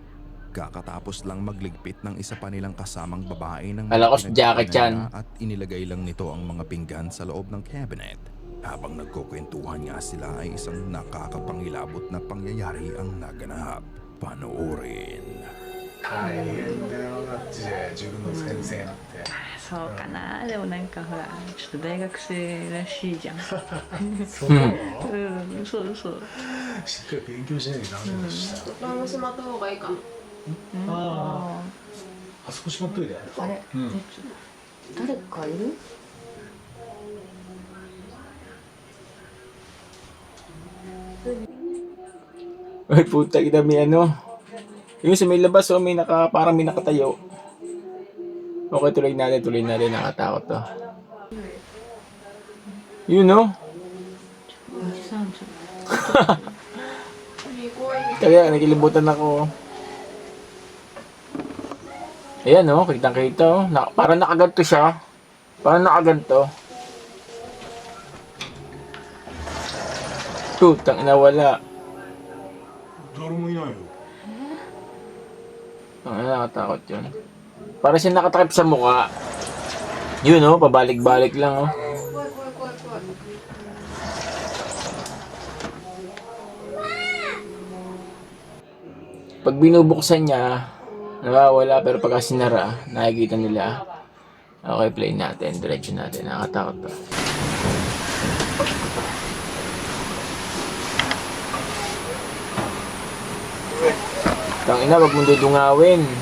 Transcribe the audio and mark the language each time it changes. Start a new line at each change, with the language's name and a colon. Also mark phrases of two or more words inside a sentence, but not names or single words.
Filipino: Kakatapos lang magligpit ng isa pa nilang kasamang babae ng Kala ko sa jacket yan. at inilagay lang nito ang mga pinggan sa loob ng cabinet. Habang nagkukwentuhan nga sila ay isang nakakapangilabot na pangyayari ang naganap. Panoorin.
Japanese: 大変だよだって自分の先生なんてそうかな。でもなんかほらちょっと大学生らしいじゃん。そうなのうん、そうそう。しっかり勉強しなきゃダメだしさ、バランスしまった方がいいかも。ああそこしまっといてあれ、うん誰かいる？
Filipino: Ay, puta, kita may ano. Yung sa may labas, oh, parang may nakatayo. Okay, tuloy natin. Nakatakot to. Yun, no?
Japanese: おじさんちょっ
Filipino: Kaya, nakilibutan ako. Ayan, no? Kitang-kita, oh. Parang nakaganto siya. Parang nakaganto. Putang ina, wala.
Japanese: 誰もいないよ
Filipino: Ang nakakatakot yun. Para siya nakatakip sa mukha. Yun, oh, pabalik-balik lang, oh.
Japanese: 怖い怖い怖い怖い。
Filipino: Pag binubuksan niya, nawawala, pero pagka sinara, nakikita nila. Okay, play natin. Diretso natin. Nakakatakot to. Tangina, wag mong dudungawin.